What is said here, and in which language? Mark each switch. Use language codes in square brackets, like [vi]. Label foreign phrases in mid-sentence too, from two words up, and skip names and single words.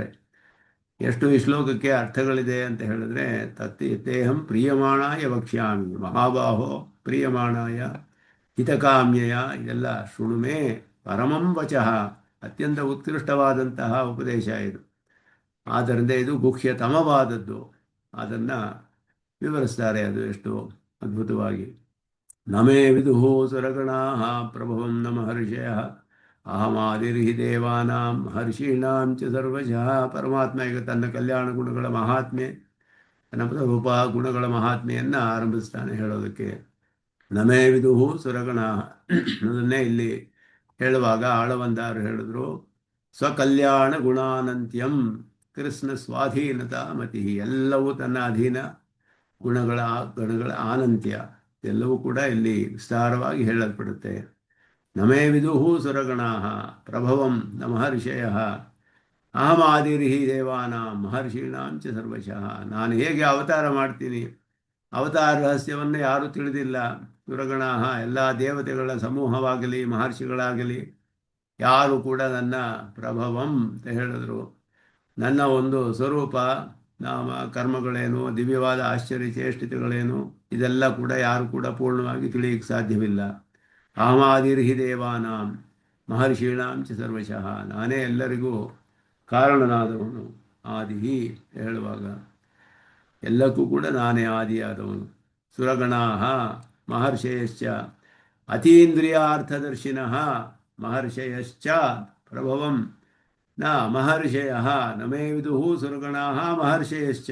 [kn] ಎಷ್ಟು ಈ ಶ್ಲೋಕಕ್ಕೆ ಅರ್ಥಗಳಿದೆ ಅಂತ ಹೇಳಿದ್ರೆ, [sa] ತತ್ತೇಹಂ ಪ್ರಿಯಮಾಣಾಯ ವಕ್ಷ್ಯಾಮಿ ಮಹಾಬಾಹೋ ಪ್ರಿಯಮಾಣಾಯ ಹಿತಕಾಮ್ಯಯ, ಇದೆಲ್ಲ ಶೃಣುಮೇ ಪರಮಂ ವಚಃ. [kn] ಅತ್ಯಂತ ಉತ್ಕೃಷ್ಟವಾದಂತಹ ಉಪದೇಶ ಇದು. ಆದ್ದರಿಂದ ಇದು ಗುಹ್ಯತಮವಾದದ್ದು. ಅದನ್ನು ವಿವರಿಸ್ತಾರೆ, ಅದು ಎಷ್ಟು ಅದ್ಭುತವಾಗಿ. [sa] ನಮೇ ವಿದುಃ ಸುರಗಣಾಃ ಪ್ರಭವಂ ನ ಮಹರ್ಷಯಃ ಅಹಮಾದಿರ್ಹಿ ದೇವಾನಾಂ ಮಹರ್ಷೀಣಾಂ ಚ ಸರ್ವಶಃ. [kn] ಪರಮಾತ್ಮ ಈಗ ತನ್ನ ಕಲ್ಯಾಣ ಗುಣಗಳ ಮಹಾತ್ಮೆ, ತನ್ನ ರೂಪ ಗುಣಗಳ ಮಹಾತ್ಮೆಯನ್ನು ಆರಂಭಿಸ್ತಾನೆ ಹೇಳೋದಕ್ಕೆ. [sa] ನಮೇ ವಿದುಃ ಸುರಗಣಾಃ [kn] ಅದನ್ನೇ ಇಲ್ಲಿ ಹೇಳುವಾಗ ಆಳವಂದಾರು ಹೇಳಿದ್ರು, [sa] ಸ್ವಕಲ್ಯಾಣ ಗುಣಾನಂತ್ಯಂ ಕೃಷ್ಣ ಸ್ವಾಧೀನತಾ ಮತಿ. [kn] ಎಲ್ಲವೂ ತನ್ನ ಅಧೀನ, ಗುಣಗಳ ಆನಂತ್ಯ ಎಲ್ಲವೂ ಕೂಡ ಇಲ್ಲಿ ವಿಸ್ತಾರವಾಗಿ ಹೇಳಲ್ಪಡುತ್ತೆ. [sa] ನಮೇ ವಿದುಃ ಸುರಗಣಾಃ ಪ್ರಭವಂ ನ ಮಹರ್ಷಯಃ ಅಹಮಾದಿರ್ಹಿ ದೇವಾನಾಂ ಮಹರ್ಷೀಣಾಂ ಚ ಸರ್ವಶಃ. [kn] ನಾನು ಹೇಗೆ ಅವತಾರ ಮಾಡ್ತೀನಿ, ಅವತಾರ ರಹಸ್ಯವನ್ನು ಯಾರೂ ತಿಳಿದಿಲ್ಲ. ಸುರಗಣಾಃ ಎಲ್ಲ ದೇವತೆಗಳ ಸಮೂಹವಾಗಲಿ ಮಹರ್ಷಿಗಳಾಗಲಿ ಯಾರು ಕೂಡ ನನ್ನ ಪ್ರಭವಂ ಅಂತ ಹೇಳಿದ್ರು, ನನ್ನ ಒಂದು ಸ್ವರೂಪ, ನಾಮ ಕರ್ಮಗಳೇನು, ದಿವ್ಯವಾದ ಆಶ್ಚರ್ಯ ಚೇಷ್ಟಿತಗಳೇನು, ಇದೆಲ್ಲ ಕೂಡ ಯಾರು ಕೂಡ ಪೂರ್ಣವಾಗಿ ತಿಳಿಯಕ್ಕೆ ಸಾಧ್ಯವಿಲ್ಲ. [sa] ಅಹಮಾದಿರ್ಹಿ ದೇವಾನಾಂ ಮಹರ್ಷೀಣಾಂ ಚ ಸರ್ವಶಃ. [kn] ನಾನೇ ಎಲ್ಲರಿಗೂ ಕಾರಣನಾದವನು. ಆದಿಹಿ ಹೇಳುವಾಗ ಎಲ್ಲಕ್ಕೂ ಕೂಡ ನಾನೇ ಆದಿಯಾದವನು. [sa] ಸುರಗಣಾಃ ಮಹರ್ಷಯಶ್ಚ ಅತೀಂದ್ರಿಯಾರ್ಥದರ್ಶಿನಃ ಮಹರ್ಷಯಶ್ಚ ಪ್ರಭವಂ ನ ಮಹರ್ಷಯಃ ನಮೇ ವಿದುಃ ಸುರಗಣಾಃ ಮಹರ್ಷಯಶ್ಚ.